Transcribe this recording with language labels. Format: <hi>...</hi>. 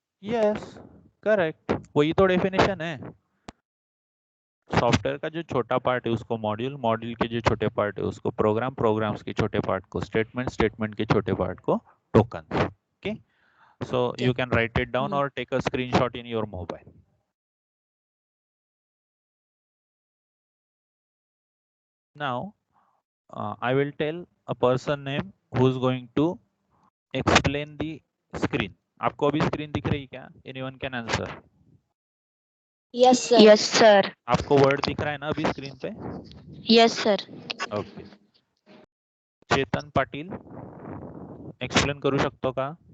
<hi>Yes, correct, वही तो definition है. सॉफ्टवेयर का जो छोटा पार्ट है उसको मॉड्यूल, मॉड्यूल के जो छोटे पार्ट है उसको प्रोग्राम, प्रोग्राम्स के छोटे पार्ट को स्टेटमेंट, स्टेटमेंट के छोटे पार्ट को token.</hi> <en>Okay, so you can write it down और take a screenshot in your mobile. Now I will tell a person name who is going to explain the screen.</en> <hi>आपको अभी screen दिख रही है क्या?</hi> <en>Anyone can answer. Yes sir. Yes sir.</en> <hi>आपको word दिख रहा है ना अभी स्क्रीन पे?</hi> <en>Yes sir.</en> <mr>Okay, Chetan Patil explain करू शकतो का?</mr>